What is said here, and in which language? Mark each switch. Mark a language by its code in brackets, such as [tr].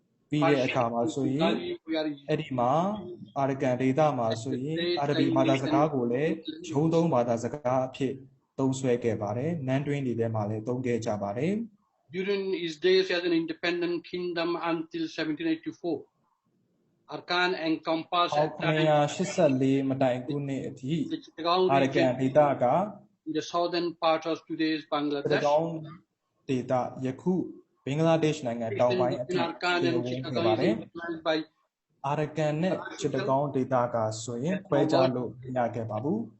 [my] ပြီးတဲ့အခါမှာဆိုရင်အဲ့ဒီမှာ Arakan ဒေသမှာဆိုရင်အာရဗီဘာသာစကားကိုလည်းရုံးသုံးဘာသာစကားအဖြစ်သုံးစွဲခဲ့ပါတယ်နန်းတွင်းတွေထဲမှာလည်းသုံးခဲ့ကြပါတယ် [en] During his days as an independent kingdom until 1784 Arakan encompassed [my] 1984မတိုင်ခုနှစ်အထိ Arakan ဒေသက [en] in the southern part of today's Bangladesh [my] ဒေသယခုဘင်္ဂလားဒေ့ရှ်နိုင်ငံတောင်ပိုင်းအထိဝင်ခဲ့ပါတယ် Arakan နဲ့ Chittagong ဒေသကဆိုရင်ခွဲခြားလို့မရခဲ့ပါဘူး